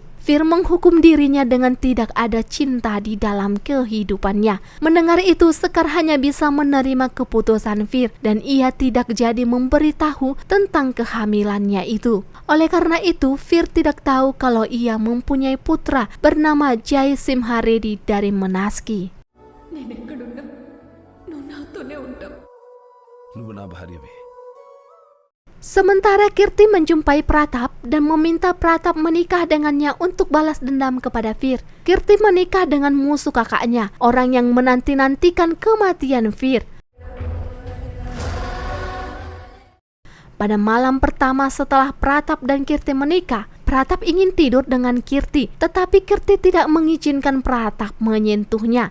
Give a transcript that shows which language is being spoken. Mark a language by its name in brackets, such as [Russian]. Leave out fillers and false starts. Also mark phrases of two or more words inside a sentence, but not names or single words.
[Indonesian] Fir menghukum dirinya dengan tidak ada cinta di dalam kehidupannya. Mendengar itu, Sekar hanya bisa menerima keputusan Fir dan ia tidak jadi memberitahu tentang kehamilannya itu. Oleh karena itu, Fir tidak tahu kalau ia mempunyai putra bernama Jai Simharedi dari Menaski. [Telugu] నేను ఎక్కడున్నా నువ్వు నాతోనే ఉంటావు. నువ్వు నా భార్యవే. [Indonesian] Sementara Kirti menjumpai Pratap dan meminta Pratap menikah dengannya untuk balas dendam kepada Fir. Kirti menikah dengan musuh kakaknya, orang yang menanti-nantikan kematian Fir. Pada malam pertama setelah Pratap dan Kirti menikah, Pratap ingin tidur dengan Kirti, tetapi Kirti tidak mengizinkan Pratap menyentuhnya.